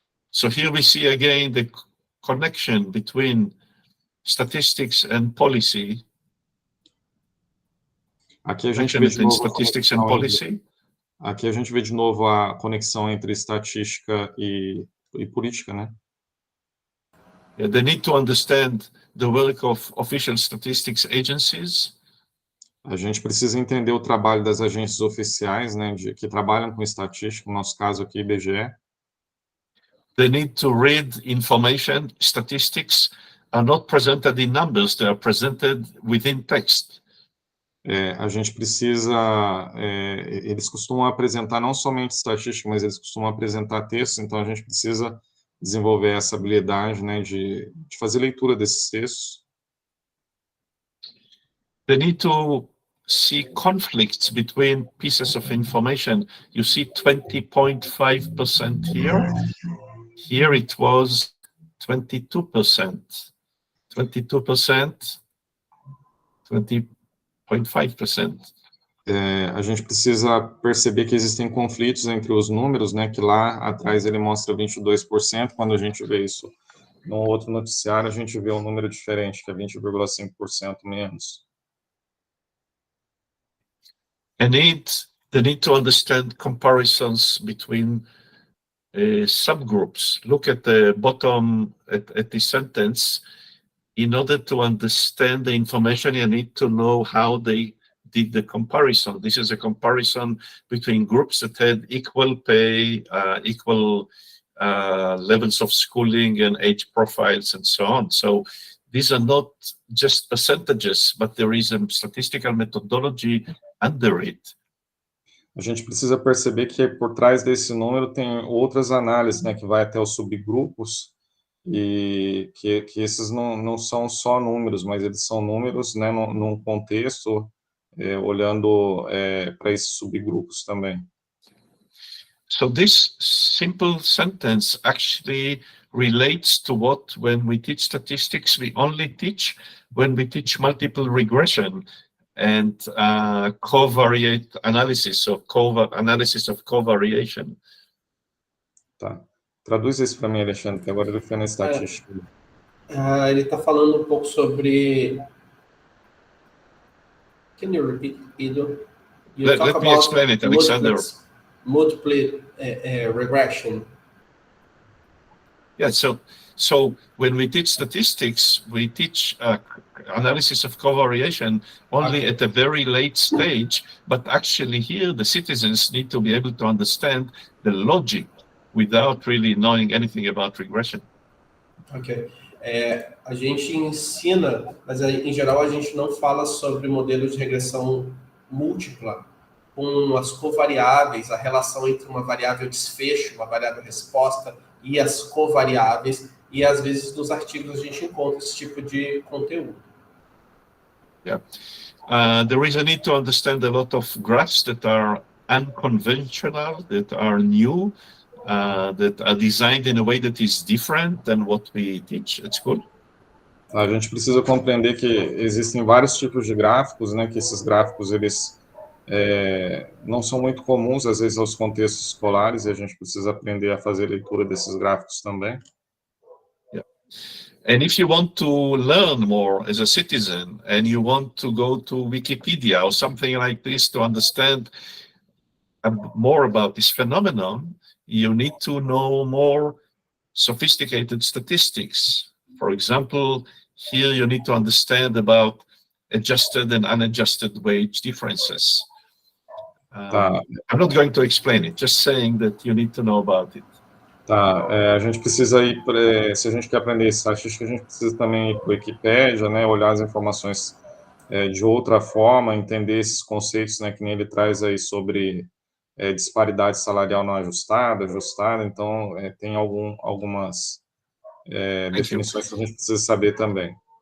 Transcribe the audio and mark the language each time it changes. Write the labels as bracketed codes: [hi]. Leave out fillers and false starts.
[en] So here we see again the connection between statistics and policy. [pt] Aqui a gente vê de novo aqui a gente vê de novo a conexão entre estatística e política, né? [en] Yeah, they need to understand the work of official statistics agencies. [pt] A gente precisa entender o trabalho das agências oficiais, né, que trabalham com estatística, no nosso caso aqui, IBGE. [en] They need to read information. Statistics are not presented in numbers, they are presented within text. [pt] A gente precisa, eles costumam apresentar não somente estatística, mas eles costumam apresentar textos, então a gente precisa desenvolver essa habilidade, né, de fazer leitura desses textos. [en] They need to see conflicts between pieces of information. You see 20.5% here. Here it was 22%. 22%, 20.5%. [pt] A gente precisa perceber que existem conflitos entre os números, né, que lá atrás ele mostra 22%, quando a gente vê isso num outro noticiário, a gente vê um número diferente, que é 20,5% menos. [en] They need to understand comparisons between subgroups. Look at the bottom at the sentence. In order to understand the information, you need to know how they did the comparison. This is a comparison between groups that had equal pay, equal levels of schooling and age profiles and so on. So these are not just percentages, but there is a statistical methodology under it. [pt] A gente precisa perceber que por trás desse número tem outras análises, né, que vai até os subgrupos, e que esses não são só números, mas eles são números, né, num contexto, olhando para esses subgrupos também. [en] So this simple sentence actually relates to what, when we teach statistics, we only teach when we teach multiple regression and covariate analysis of covariation. Tá. [pt] Traduz isso para mim, Alexandre, que agora ele foi na estatística. Ele está falando um pouco sobre... [en] Can you repeat, Iddo? You talk Let me about explain it, Alexander. multiple regression. Yeah, so when we teach statistics, we teach analysis of covariation only at a very late stage, but actually here the citizens need to be able to understand the logic without really knowing anything about regression. Ok. [pt] A gente ensina, mas em geral a gente não fala sobre modelos de regressão múltipla com as covariáveis, a relação entre uma variável desfecho, uma variável resposta e as covariáveis, e às vezes nos artigos a gente encontra esse tipo de conteúdo. Yeah. [en] There is a need to understand a lot of graphs that are unconventional, that are new, that are designed in a way that is different than what we teach at school. [pt] A gente precisa compreender que existem vários tipos de gráficos, né, que esses gráficos, eles não são muito comuns, às vezes, aos contextos escolares, e a gente precisa aprender a fazer leitura desses gráficos também. Yeah. [en] And if you want to learn more as a citizen, and you want to go to Wikipedia or something like this to understand more about this phenomenon, you need to know more sophisticated statistics. For example, here you need to understand about adjusted and unadjusted wage differences. I'm not going to explain it, just saying that you need to know about it. [pt] Tá, a gente precisa ir, se a gente quer aprender estatística, a gente precisa também ir para a Wikipédia, né, olhar as informações de outra forma, entender esses conceitos, né, que nem ele traz aí sobre disparidade salarial não ajustada, ajustada, então tem algumas definições que a gente precisa saber também.